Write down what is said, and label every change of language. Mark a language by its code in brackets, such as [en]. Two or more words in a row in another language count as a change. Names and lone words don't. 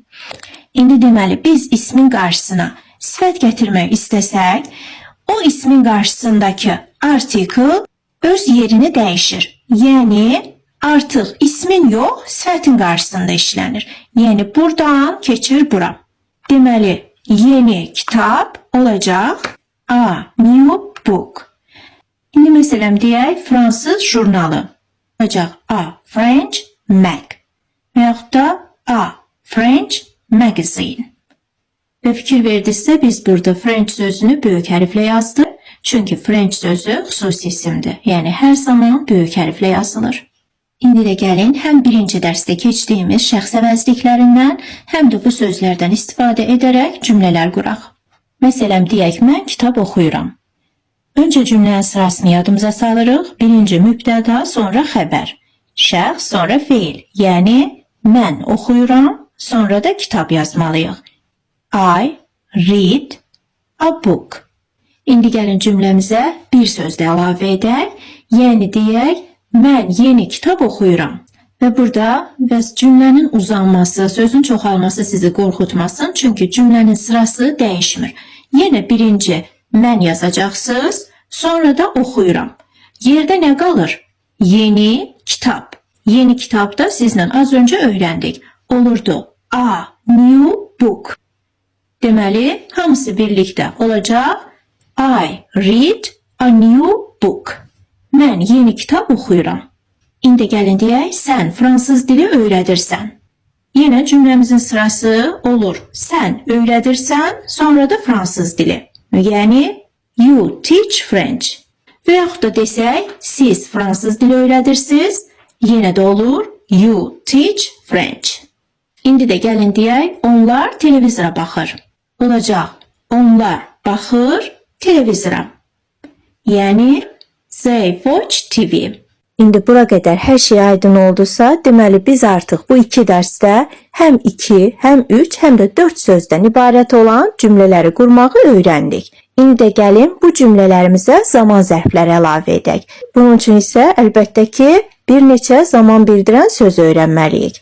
[az] İndi deməli, biz ismin qarşısına sifət gətirmək istəsək, o ismin qarşısındakı artikl öz yerini dəyişir. Yəni, artıq ismin yox, sifətin qarşısında işlənir. Yəni, buradan keçir bura. Deməli, yeni kitab olacaq [en] a new book. [az] İndi məsələn deyək, fransız jurnalı olacaq [en] a French mag [az] və yaxud da [en] a French magazine. [az] Və fikir verdinizsə, biz burada French sözünü böyük hərflə yazdıq. Çünki French sözü xüsusi isimdir. Yəni, hər zaman böyük hərflə yazılır. İndi də gəlin, həm birinci dərsdə keçdiyimiz şəxs əvəzliklərindən, həm də bu sözlərdən istifadə edərək cümlələr quraq. Məsələn, deyək, mən kitab oxuyuram. Öncə cümlənin sırasını yadımıza salırıq. Birinci mübtəda, sonra xəbər. Şəxs, sonra feil. Yəni, mən oxuyuram, sonra da kitab yazmalıyıq. [en] I read a book. [az] İndi gəlin cümləmizə bir söz də əlavə edək. Yəni deyək, mən yeni kitab oxuyuram. Və burada cümlənin uzanması, sözün çoxalması sizi qorxutmasın. Çünki cümlənin sırası dəyişmir. Yenə birinci mən yazacaqsınız, sonra da oxuyuram. Yerdə nə qalır? Yeni kitab. Yeni kitabda sizlə az öncə öyrəndik. Olurdu [en] a new book. [az] Deməli, hamısı birlikdə olacaq. [en] I read a new book. [az] Mən yeni kitab oxuyuram. İndi gəlin deyək, sən fransız dili öyrədirsən. Yenə cümləmizin sırası olur. Sən öyrədirsən, sonra da fransız dili. Yəni, [en] you teach French. [az] Və yaxud da desək, siz fransız dili öyrədirsiniz. Yenə də olur, [en] you teach French. [az] İndi də gəlin deyək, onlar televizora baxır. Olacaq, onlar baxır televizora. Yəni, [en] they watch TV. [az] İndi bura qədər hər şey aydın oldusa, deməli biz artıq bu iki dərsdə həm 2, həm 3, həm də 4 sözdən ibarət olan cümlələri qurmağı öyrəndik. İndi də gəlin bu cümlələrimizə zaman zərfləri əlavə edək. Bunun üçün isə əlbəttə ki, bir neçə zaman bildirən söz öyrənməliyik.